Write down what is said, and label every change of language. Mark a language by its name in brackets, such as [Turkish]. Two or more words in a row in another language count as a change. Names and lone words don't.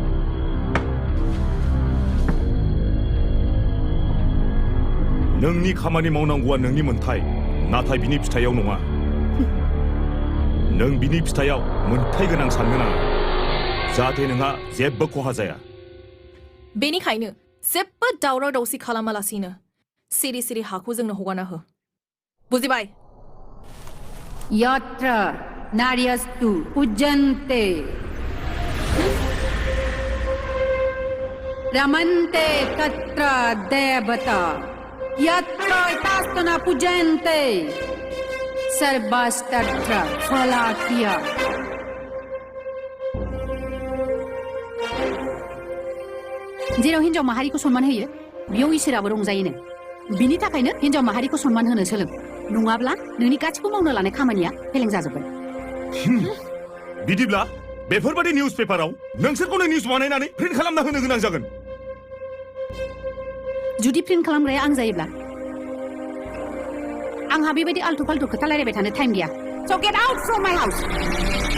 [Bodo] नोंनि खामानि मावनांगौआ नोंनि मोन्थाय, नाथाय बिनि फिथाइयाव नङा। नों बिनि फिथाइयाव मोन्थाय गोनां साननो नाङा, जाहाथे नोंहा जेबो खहा जाया। बेनिखायनो जेबो दावराव दावसि खालामालासिनो सिरि सिरि हाखौ जोंनो हगारना हो। बुजिबाय? [Sanskrit] यत्र नार्यस्तु पूज्यन्ते रमन्ते तत्र देवता यत्र एतास्तु न पूज्यन्ते सर्वस्तत्र फलाख्या। [Bodo] जेराव हिन्जाव माहारिखौ सनमान होयो बेयाव इसोराबो रंजायोनो। बिनि थाखायनो हिन्जाव माहारिखौ सनमान होनो सोलों, नङाब्ला नोंनि गासिबो मावनो लानाय खामानिया फेलें जाजोबगोन। बिदिब्ला बेफोरबायदि [English] news paper [Bodo] नोंसोरखौनो निउस बानायनानै प्रिन्ट खालामना होनो गोनां जागोन। जुदि प्रिन्ट खालामग्राया आं जायोब्ला? आंहा बेबायदि [Hindi] आल्थु फाल्थु [Bodo] खोथा रायलायबाय थानो टाइम गैया। [English] So get out from my house.